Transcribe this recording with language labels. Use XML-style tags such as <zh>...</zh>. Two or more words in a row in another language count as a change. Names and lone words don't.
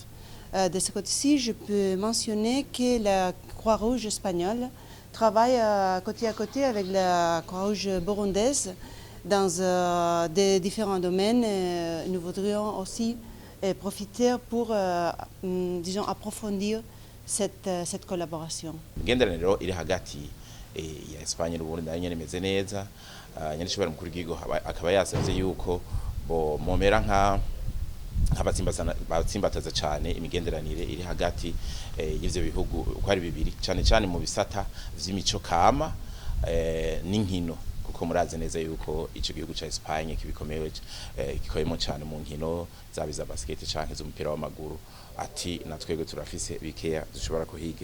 <fr>De ce côté-ci, je peux mentionner que la Croix-Rouge espagnole travaille côté à côté avec la Croix-Rouge burundaise dans des différents domaines. Nous voudrions aussi profiter pour, disons, approfondir cette collaboration.</fr> <rn>Imigenderaniro iri hagati ya Espagne n'Uburundi nayo nyene imeze neza, nyarishobora mukuru w'igihugu akaba yasavye yuko momera batsimbataza cyane imigenderanire iri hagati y'ivyo bihugu uko ari bibiri, cyane mu bisata vy'imico kama n'inkino, kuko murazi neza yuko ico gihugu ca Espagne kibikomewe gikoyemo cyane mu nkino zabiza basket canke z'umupira w'amaguru, ati natwego turafise bikeya dushobora kuhige.</rn>